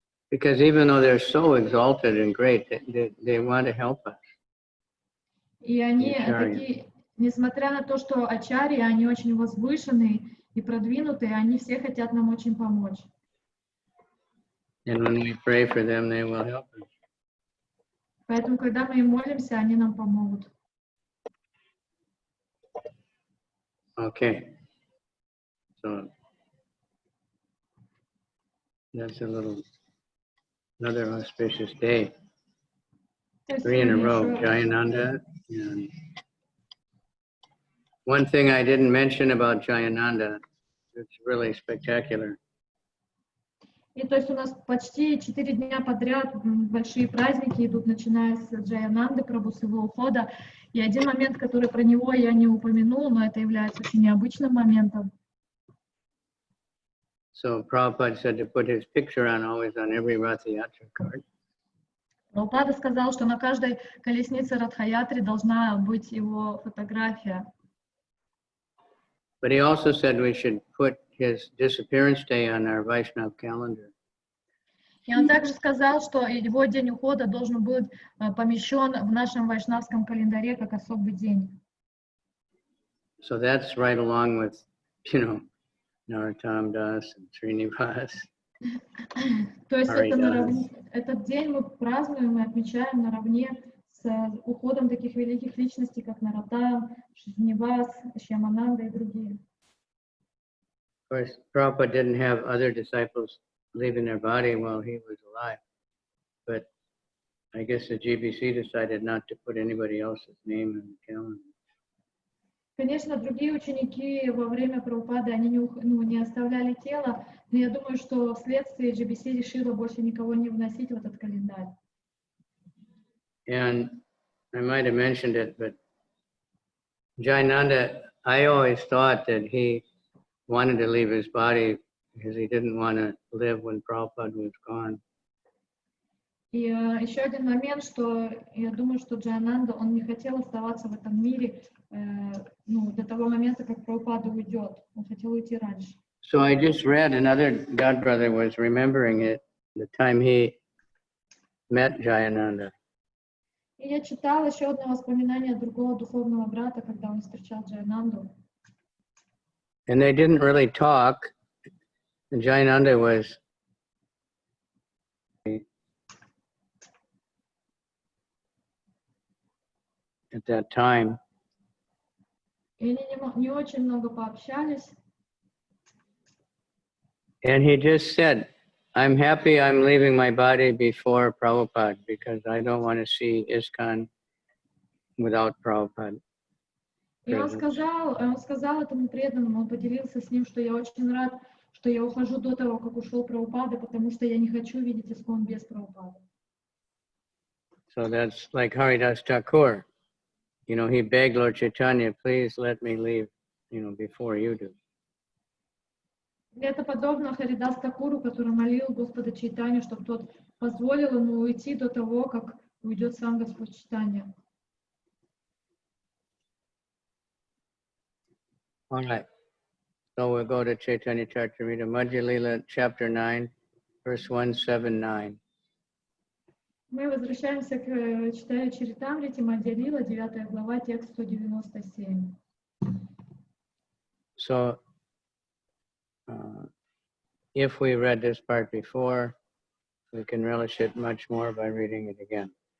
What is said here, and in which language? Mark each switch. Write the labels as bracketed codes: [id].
[en] Because even though they're so exalted and great, they want to help us. [ru] И они такие, несмотря на то, что ачарьи, они очень возвышенные и продвинутые, они все хотят нам очень помочь. [en] And when we pray for them, they will help us. [ru] Поэтому, когда мы им молимся, они нам помогут. [en] Okay. So that's another auspicious day. 3 in a row, Jayananda. And one thing I didn't mention about Jayananda, it's really spectacular. [ru] И то есть у нас почти 4 дня подряд большие праздники идут, начиная с Джаянанды, Прабху, с его ухода. И один момент, который про него я не упомянул, но это является очень необычным моментом. [en] So Prabhupada said to put his picture always on every Ratha Yatra card. [ru] Прабхупада сказал, что на каждой колеснице Радха-ятри должна быть его фотография. [en] But he also said we should put his disappearance day on our Vaishnav calendar. [ru] И он также сказал, что его день ухода должен быть помещен в нашем вайшнавском календаре как особый день. [en] So that's right along with, you know, Narottam Das and Srinivas. [ru] То есть этот день мы празднуем и отмечаем наравне с уходом таких великих личностей, как Нароттам, Шринивас, Шьямананда и другие. [en] Of course, Prabhupada didn't have other disciples leaving their body while he was alive, but I guess the GBC decided not to put anybody else's name in the calendar. [ru] Конечно, другие ученики во время Прабхупады, они не оставляли тело, но я думаю, что вследствие GBC решила больше никого не вносить в этот календарь. [en] And I might have mentioned it, but Jayananda, I always thought that he wanted to leave his body because he didn't want to live when Prabhupada was gone. [ru] И еще один момент, что я думаю, что Джаянанда, он не хотел оставаться в этом мире до того момента, как Прабхупада уйдет. Он хотел уйти раньше. [en] So I just read another godbrother was remembering it the time he met Jayananda. [ru] И я читала еще одно воспоминание другого духовного брата, когда он встречал Джаянанду. [en] And they didn't really talk. And Jayananda was at that time. [ru] И они не очень много пообщались. [en] And he just said, I'm happy I'm leaving my body before Prabhupada because I don't want to see ISKCON without Prabhupada. [ru] И он сказал этому преданному, он поделился с ним, что я очень рад, что я ухожу до того, как ушел Прабхупада, потому что я не хочу видеть ISKCON без Прабхупады. [en] So that's like Das Thakura. You know, he begged Lord Caitanya, please let me leave, you know, before you do. [ru] Это подобно Дас Тхакуру, который молил Господа Чайтанью, чтобы тот позволил ему уйти до того, как уйдет сам Господь Чайтанья. [en] All right. So we'll go to Чайтанья-чаритамрита, Madhya-lila, chapter 9, verse 179. [ru] Мы возвращаемся к Чайтанья-чаритамрите, Madhya-lila, 9 глава, текст 197. [en] So, if we read this part before, we can relish it much more by reading it again.